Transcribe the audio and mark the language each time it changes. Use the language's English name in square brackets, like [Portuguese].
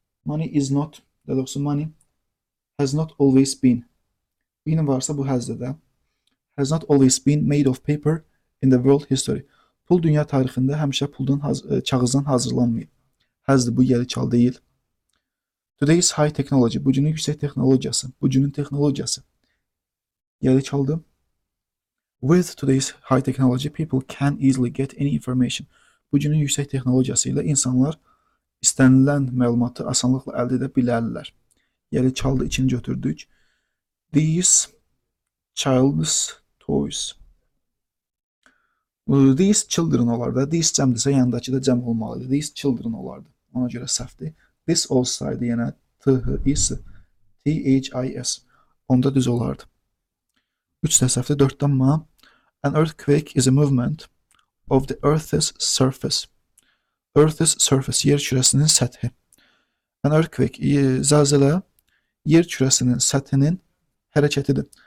[English] Money is not, [Azerbaijani] daha doğrusu [English] money has not always been. Been [Azerbaijani] varsa bu hasdır da. [English] Has not always been made of paper in the world history. [Azerbaijani] Pul dünya tarixində həmişə kağızdan hazırlanmayıb. Hasdır bu yəli çal deyil. [English] Today's high technology. [Azerbaijani] Bugünün yüksək texnologiyası. Bugünün texnologiyası. Yəli çaldı. [English] With today's high technology, people can easily get any information. [Azerbaijani] Bugünün yüksək texnologiyası ilə insanlar istənilən məlumatı asanlıqla əldə edə bilərlər. Yəli çaldı, içini götürdük. [English] These child's toys. These children [Azerbaijani] olardı. These cəmdirsə, yanındakı da cəm olmalıdır. These children olardı. Ona görə səhvdir. This olsaydı yenə T-H-I-S. T-H-I-S. Onda düz olardı. 3 də səhvdir. 4-dən ma. [English] An earthquake is a movement of the Earth's surface. Earth's surface, [Azerbaijani] yer kürəsinin səthi. [English] An earthquake, [Azerbaijani] zəlzələ yer kürəsinin səthinin hərəkətidir.